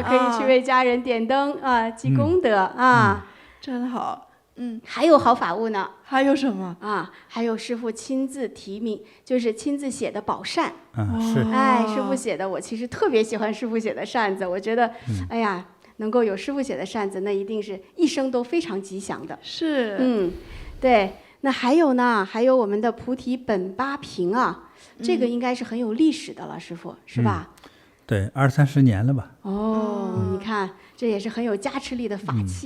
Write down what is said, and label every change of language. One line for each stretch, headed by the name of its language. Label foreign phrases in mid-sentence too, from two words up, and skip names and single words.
Chinese: 可以去為家人點燈積功德真好。還有好法物呢？還有什麼還有師父親自提名，就是親自寫的寶扇。是。師父寫的，我其實特別喜歡師父寫的扇子，我覺得，能夠有師父寫的扇子，那一定是一生都非常吉祥的。是。对。那還有呢？還有我們的菩提本八瓶這個應該是很有歷史的了，師父是吧？對，20-30年了吧。你看這也是很有加持力的法器